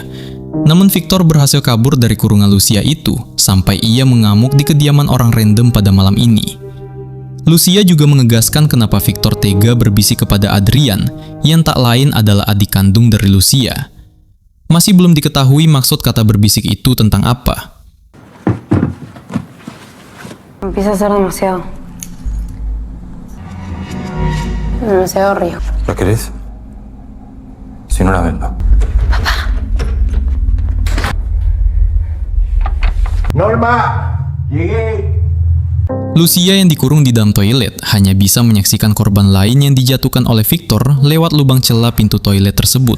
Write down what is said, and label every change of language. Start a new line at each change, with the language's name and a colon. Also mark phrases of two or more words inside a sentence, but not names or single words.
Indonesian: Namun Victor berhasil kabur dari kurungan Lucia itu sampai ia mengamuk di kediaman orang random pada malam ini. Lucia juga mengegaskan kenapa Victor tega berbisik kepada Adrian yang tak lain adalah adik kandung dari Lucia. Masih belum diketahui maksud kata berbisik itu tentang apa.
Spanish: Empieza a ser demasiado. Demasiado río. ¿La querés? Si no la vendo. Norma, llegué.
Indonesian: Lucia yang dikurung di dalam toilet hanya bisa menyaksikan korban lain yang dijatuhkan oleh Victor lewat lubang celah pintu toilet tersebut.